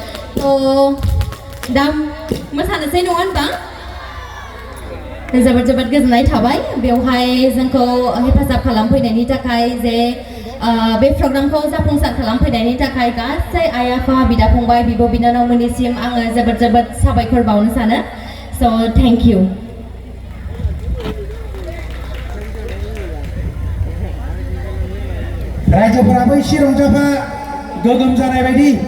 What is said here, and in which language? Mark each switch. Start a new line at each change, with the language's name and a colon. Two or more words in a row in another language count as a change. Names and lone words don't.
Bodo: दा मोसानोसै नङा होनबा? जोबोद गोजोननाय थाबाय बेवहाय जोंखौ हेफाजाब खालामफैनायनि थाखाय जे बे प्रग्रामखौ जाफुंसार खालामफैनायनि थाखाय गासै आइ आफा बिदा फंबाय बिब' बिनानावमोननिसिम आङो जोबोद साबायखर बावनो सानो।
English: So thank you.
Bodo: रायजोफोराबो एसे रंजाफा गोगोम जानाय बायदि।